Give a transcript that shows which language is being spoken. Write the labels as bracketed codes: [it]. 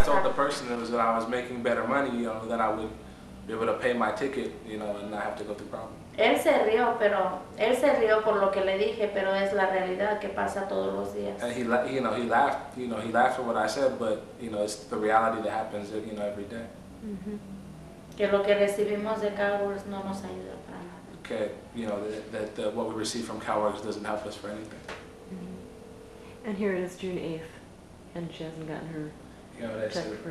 [en] person was that I was making better money, you know, then I would be able to pay my ticket, you know, and not have to go through problems. [es] Él se rió por lo que le dije, pero es la realidad que pasa todos los días. [en] And he laughed at what I said, but you know, it's the reality that happens, you know, every day. [es] Que lo que recibimos de CalWorks no nos ayuda para nada. [en] Okay, you know, that what we receive from CalWorks doesn't help us for anything. And here it is June 8th, and she hasn't gotten her check for